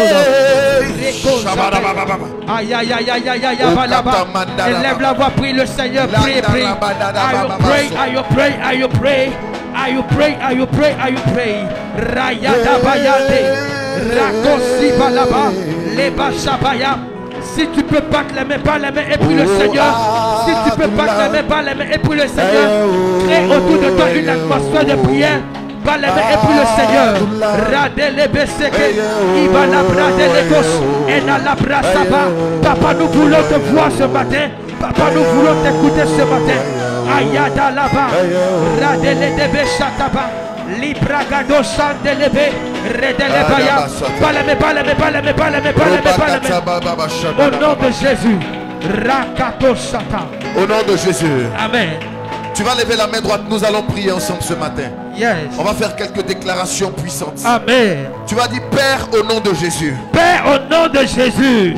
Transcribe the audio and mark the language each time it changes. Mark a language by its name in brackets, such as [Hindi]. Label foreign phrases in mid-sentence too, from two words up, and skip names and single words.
[French] aïe aïe aïe aïe aïe aïe. Élève la voix, prie le Seigneur, prie, prie. Are you pray, are you pray, are you pray, are you pray, are you pray, are you pray. Rayada bayade. Rakosi balaba, les bachabaya. Si tu peux pas clamer, et puis le Seigneur. Si tu peux pas clamer, et puis le Seigneur. Crée autour de toi une atmosphère de prière. Et puis le Seigneur. Papa, nous voulons te voir ce matin. Papa, nous voulons t'écouter ce matin. Ayada là-bas. Radelebe Shataba. Libragado Sandelebe. Redelebaya. Balame. Au nom de Jésus. Rakato Shata. Au nom de Jésus. Amen. Tu vas lever la main droite, nous allons prier ensemble ce matin. Yes. On va faire quelques déclarations puissantes. Amen. Tu vas dire, Père, au nom de Jésus. Père, au nom de Jésus.